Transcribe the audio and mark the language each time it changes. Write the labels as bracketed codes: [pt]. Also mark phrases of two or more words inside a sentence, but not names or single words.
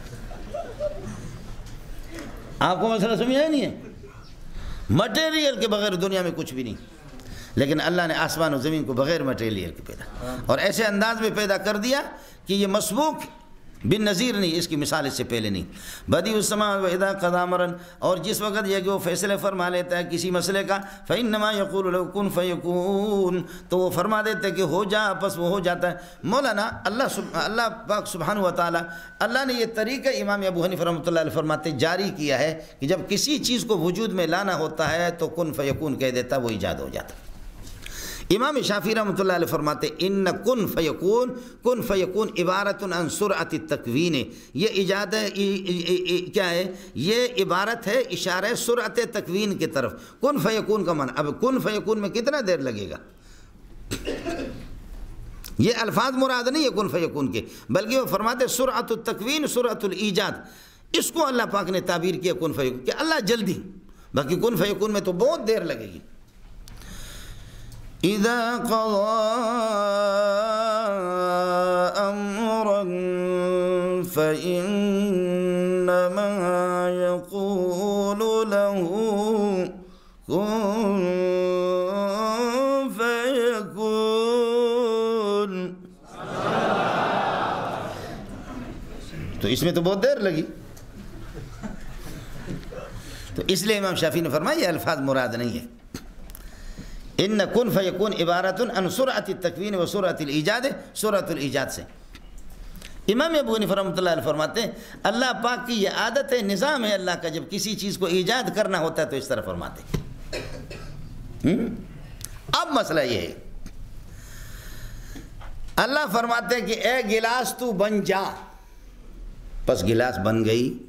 [ur] آپ کو مسئلہ سمجھ آیا نہیں ہے؟ مٹیریل کے بغیر دنیا میں کچھ بھی نہیں. لیکن اللہ نے آسمان و زمین کو بغیر مٹیریل کے پیدا, اور ایسے انداز میں پیدا کر دیا کہ یہ مسبوق بن نظیر نہیں، اس کی مثال اس سے پہلے نہیں. [ar] بدیع السماء و اذا قضى امرا، [ur] اور جس وقت یہ کہ وہ فیصلے فرما لیتا ہے کسی مسئلے کا، [ar] فانما یقول له کن فیکون، [ur] تو وہ فرما دیتے کہ ہو جا، بس وہ ہو جاتا ہے. مولانا اللہ پاک [ar] سبحانہ و تعالی، [ur] اللہ نے یہ طریقہ امام ابو حنیفہ [ar] رحمۃ اللہ علیہ [ur] فرماتے جاری کیا ہے کہ جب کسی چیز کو وجود میں لانا ہوتا ہے تو [ar] کن فیکون [ur] کہہ دیتا، وہ ایجاد ہو جاتا. امام شافعی [ar] رحمۃ اللہ علیہ [ur] فرماتے [ar] ان کن فیکون عبارت عن سرعت التکوین، [ur] یہ ایجاد ہے، کیا ہے یہ عبارت ہے اشارہ سرعت تکوین کی طرف. [ar] کن فیکون [ur] کا معنی، اب [ar] کن فیکون [ur] میں کتنا دیر لگے گا؟ یہ الفاظ مراد نہیں ہے [ar] کن فیکون [ur] کے، بلکہ وہ فرماتے [ar] سرعت التکوین سرعت الایجاد، [ur] اس کو اللہ پاک نے تعبیر کیا [ar] کن فیکون [ur] کہ اللہ جلدی، باقی [ar] کن فیکون [ur] میں تو بہت دیر لگے گی. [ar] اذا قضى امرا فانما يقول له كن فيكون. [ur] تو اس میں تو بہت دیر لگی، تو اس لیے امام شافعی نے فرمایا یہ الفاظ مراد نہیں ہے. [ar] ان کن فیکون عبارت عن سرعت التکوین و سرعت الایجاد، سرعت الایجاد سے. [ur] امام ابو حنیفہ [ar] رحمۃ اللہ علیہ [ur] فرماتے ہیں اللہ پاک کی یہ عادت ہے، نظام ہے اللہ کا، جب کسی چیز کو ایجاد کرنا ہوتا ہے تو اس طرح فرماتے ہیں. اب مسئلہ یہ ہے، اللہ فرماتے ہیں کہ اے گلاس تو بن جا، بس گلاس بن گئی.